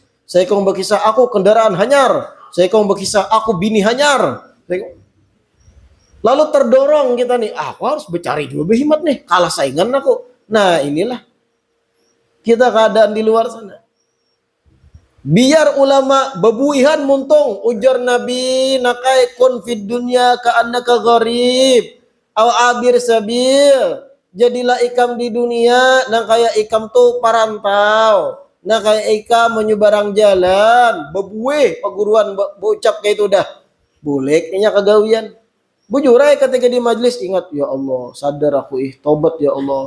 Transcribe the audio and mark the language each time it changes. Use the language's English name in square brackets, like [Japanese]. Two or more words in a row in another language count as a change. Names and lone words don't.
[Banjar] Seikung berkisah, aku kendaraan hanyar. Seikung berkisah, aku bini hanyar. Lalu terdorong kita nih, aku harus bercari juga berhimat nih, kalah saingan aku. [Indonesian] Nah inilah kita keadaan di luar sana. [Banjar] Biar ulama bebuihan muntung ujar Nabi nakai [Arabic] كن في الدنيا كأنك غريب أو عابر سبيل. [Banjar] Jadilah ikam di dunia nang kayak ikam tuh parantau, nang kayak ikam menyubarang jalan, bebuih paguruan berucap kayak itu dah. Boleh kayaknya kagawian. Bujurai ketika di majelis ingat [Arabic] يا الله, [Banjar] sadar aku tobat [Arabic] يا الله.